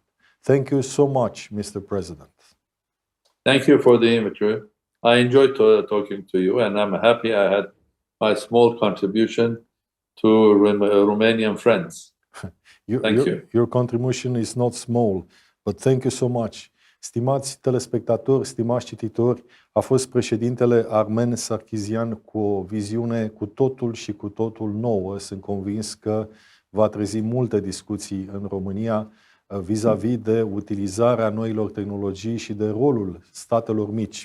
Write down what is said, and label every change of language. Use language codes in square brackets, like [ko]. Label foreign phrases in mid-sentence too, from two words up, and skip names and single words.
[en] Thank you so much, Mr. President. Thank you for the invitation. I enjoyed talking to you, and I'm happy I had my small contribution to Romanian friends. Thank you. Your contribution is not small, but thank you so much. [ro] Stimați telespectatori, stimați cititori, a fost președintele Armen Sarkissian cu o viziune cu totul și cu totul nouă. Sunt convins că va trezi multe discuții în România vis-a-vis de utilizarea noilor tehnologii și de rolul statelor mici.